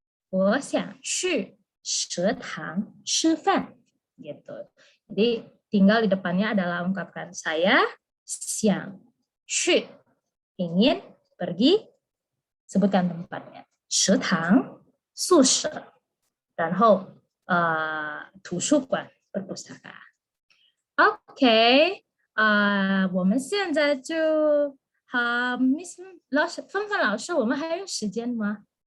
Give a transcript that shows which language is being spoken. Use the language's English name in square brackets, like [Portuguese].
[Chinese] 我想去食堂吃饭, [Indonesian] gitu. Jadi tinggal di depannya adalah ungkapkan saya [Chinese] 想去, [Indonesian] ingin pergi, sebutkan tempatnya. [Chinese] 食堂、宿舍，然后图书馆 [Indonesian] perpustakaan. [Chinese] OK， 我们现在就Miss 老师，芬芬老师，我们还有时间吗